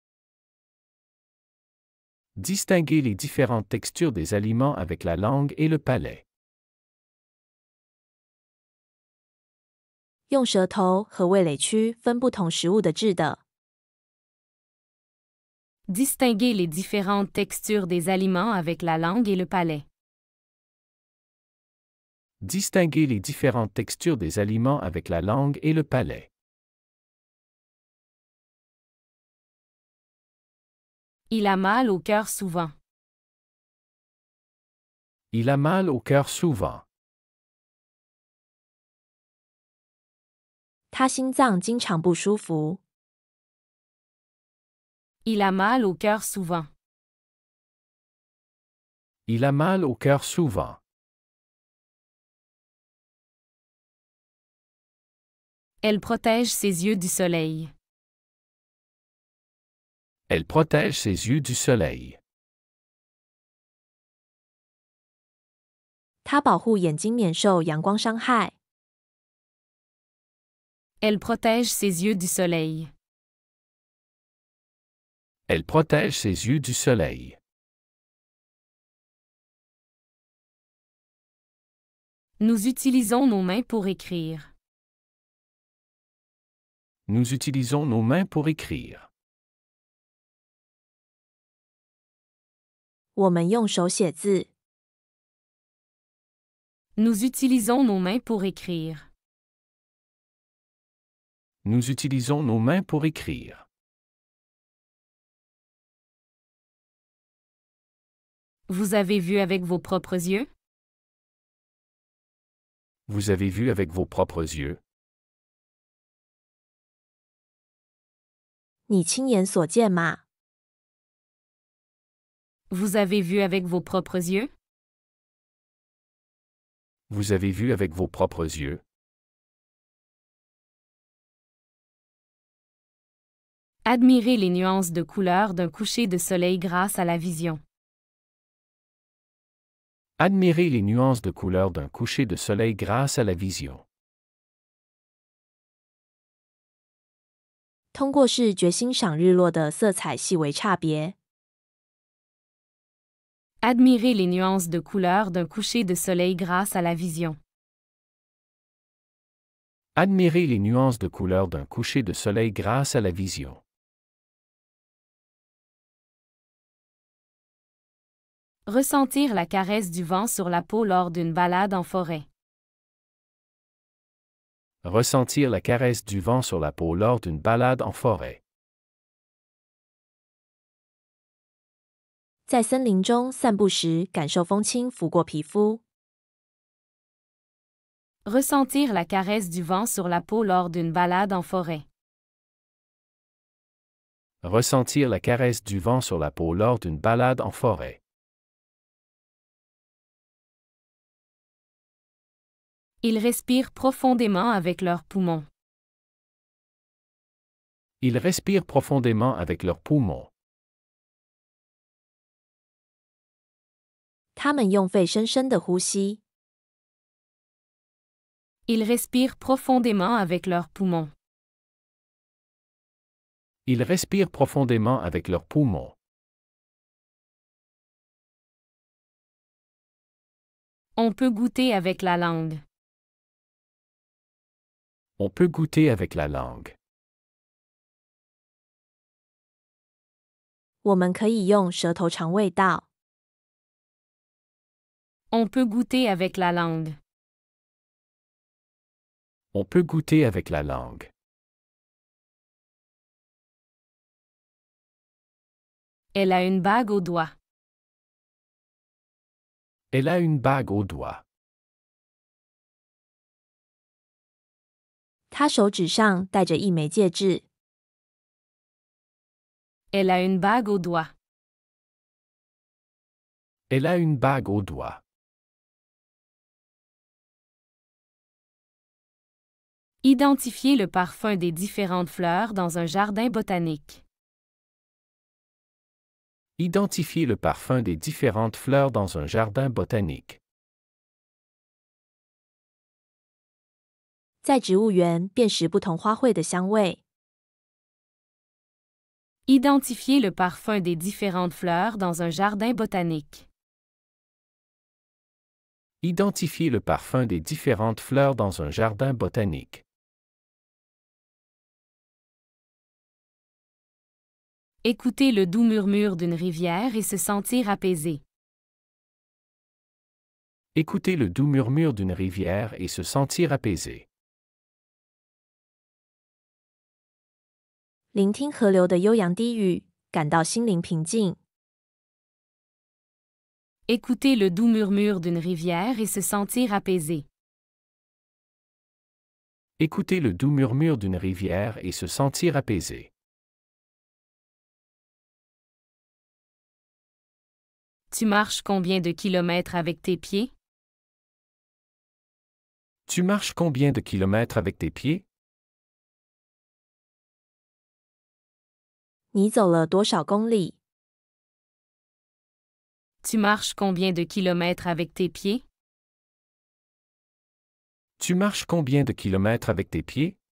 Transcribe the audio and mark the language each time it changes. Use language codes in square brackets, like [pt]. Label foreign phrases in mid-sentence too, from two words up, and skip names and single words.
[fr] Distinguer les différentes textures des aliments avec la langue et le palais. [zh] 用舌头和味蕾区分不同食物的质的。 [fr] Distinguer les différentes textures des aliments avec la langue et le palais. Distinguer les différentes textures des aliments avec la langue et le palais. Il a mal au cœur souvent. Il a mal au cœur souvent. [zh] 他心脏经常不舒服。 [fr] Il a mal au cœur souvent. Il a mal au cœur souvent. Elle protège ses yeux du soleil. Elle protège ses yeux du soleil. [zh] 它保护眼睛免受阳光伤害。 [fr] Elle protège ses yeux du soleil. Elle protège ses yeux du soleil. Nous utilisons nos mains pour écrire. Nous utilisons nos mains pour écrire. [zh] 我们用手写字。 [fr] Nous utilisons nos mains pour écrire. Nous utilisons nos mains pour écrire. Vous avez vu avec vos propres yeux? Vous avez vu avec vos propres yeux? [zh] 你亲眼所见吗？ [fr] Vous avez vu avec vos propres yeux? Vous avez vu avec vos propres yeux? Admirez les nuances de couleurs d'un coucher de soleil grâce à la vision. Admirez les nuances de couleurs d'un coucher de soleil grâce à la vision. [zh] 通过视觉欣赏日落的色彩细微差别。 [fr] Admirez les nuances de couleurs d'un coucher de soleil grâce à la vision. Admirez les nuances de couleurs d'un coucher de soleil grâce à la vision. Ressentir la caresse du vent sur la peau lors d'une balade en forêt. Ressentir la caresse du vent sur la peau lors d'une balade en forêt. [zh] 在森林中散步时，感受风轻拂过皮肤。 [fr] Ressentir la caresse du vent sur la peau lors d'une balade en forêt. Ressentir la caresse du vent sur la peau lors d'une balade en forêt. Ils respirent profondément avec leurs poumons. Ils respirent profondément avec leurs poumons. [zh] 他们用肺深深的呼吸。 [fr] Ils respirent profondément avec leurs poumons. Ils respirent profondément avec leurs poumons. On peut goûter avec la langue. On peut goûter avec la langue. [zh] 我们可以用舌头尝味道。 [fr] On peut goûter avec la langue. On peut goûter avec la langue. Elle a une bague au doigt. Elle a une bague au doigt. [zh] 她手指上戴着一枚戒指。 [fr] Elle a une bague au doigt. Elle a une bague au doigt. Identifier le parfum des différentes fleurs dans un jardin botanique. Identifier le parfum des différentes fleurs dans un jardin botanique. [zh] 在植物园辨识不同花卉的香味。 [fr] Identifier le parfum des différentes fleurs dans un jardin botanique. Identifier le parfum des différentes fleurs dans un jardin botanique. Écouter le doux murmure d'une rivière et se sentir apaisé. Écouter le doux murmure d'une rivière et se sentir apaisé. [zh] 聆听河流的悠扬低语，感到心灵平静。 [fr] Écouter le doux murmure d'une rivière et se sentir apaisé. Écouter le doux murmure d'une rivière et se sentir apaisé. Tu marches combien de kilomètres avec tes pieds? Tu marches combien de kilomètres avec tes pieds? [zh] 你走了多少公里？ [fr] Tu marches combien de kilomètres avec tes pieds? Tu marches combien de kilomètres avec tes pieds?